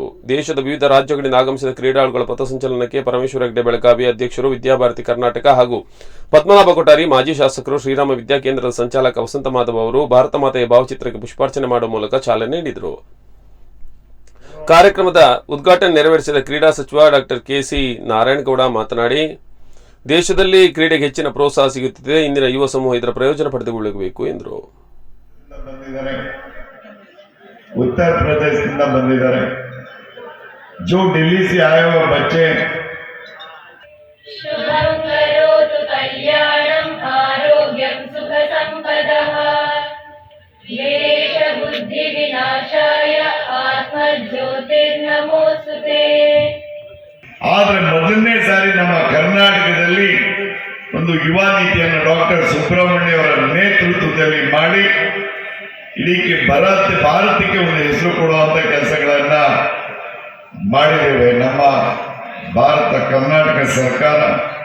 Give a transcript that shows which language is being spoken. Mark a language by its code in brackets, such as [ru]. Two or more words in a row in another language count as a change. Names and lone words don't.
[kn] ದೇಶದ ವಿವಿಧ ರಾಜ್ಯಗಳಿಂದ ಆಗಮಿಸಿದ ಕ್ರೀಡಾಳುಗಳ ಪಥಸಂಚಲನಕ್ಕೆ ಪರಮೇಶ್ವರ ಹೆಗ್ಡೆ ಬೆಳಗಾವಿ ಅಧ್ಯಕ್ಷರು, ವಿದ್ಯಾಭಾರತಿ ಕರ್ನಾಟಕ ಹಾಗೂ ಪದ್ಮನಾಭ ಕೊಠಾರಿ ಮಾಜಿ ಶಾಸಕರು, ಶ್ರೀರಾಮ ವಿದ್ಯಾಕೇಂದ್ರದ ಸಂಚಾಲಕ ವಸಂತ ಮಾಧವ್ ಅವರು ಭಾರತ ಮಾತೆಯ ಭಾವಚಿತ್ರಕ್ಕೆ ಪುಷ್ಪಾರ್ಚನೆ ಮಾಡುವ ಮೂಲಕ ಚಾಲನೆ ನೀಡಿದರು. ಕಾರ್ಯಕ್ರಮದ ಉದ್ಘಾಟನೆ ನೆರವೇರಿಸಿದ ಕ್ರೀಡಾ ಸಚಿವ ಡಾಕ್ಟರ್ ಕೆ.ಸಿ. ನಾರಾಯಣಗೌಡ ಮಾತನಾಡಿ, ದೇಶದಲ್ಲಿ ಕ್ರೀಡೆಗೆ ಹೆಚ್ಚಿನ ಪ್ರೋತ್ಸಾಹ ಸಿಗುತ್ತಿದೆ. ಇಂದಿನ ಯುವ ಸಮೂಹ ಇದರ ಪ್ರಯೋಜನ ಪಡೆದುಕೊಳ್ಳಬೇಕು ಎಂದರು. उत्तर प्रदेश ಬಂದಿದ್ದಾರೆ. [hi] जो दिल्ली से आए हुए बच्चे [sa] शुभं करोतु कल्याणं आरोग्यं सुख संपदः देश बुद्धि विनाशाय आत्मज्योतिर्नमोस्तुते. [kn] ಆದರೆ ಮೊದಲನೇ ಸಾರಿ ನಮ್ಮ ಕರ್ನಾಟಕದಲ್ಲಿ ಒಂದು ಯುವ ನೀತಿಯನ್ನು ಡಾಕ್ಟರ್ ಸುಬ್ರಹ್ಮಣ್ಯ ಅವರ ನೇತೃತ್ವದಲ್ಲಿ ಮಾಡಿ ಇಡೀ ಭಾರತಕ್ಕೆ ಒಂದು ಹೆಸರು ಕೊಡುವಂತ ಕೆಲಸಗಳನ್ನ ಮಾಡಿದ್ದೇವೆ. ನಮ್ಮ ಭಾರತ ಕರ್ನಾಟಕ ಸರ್ಕಾರ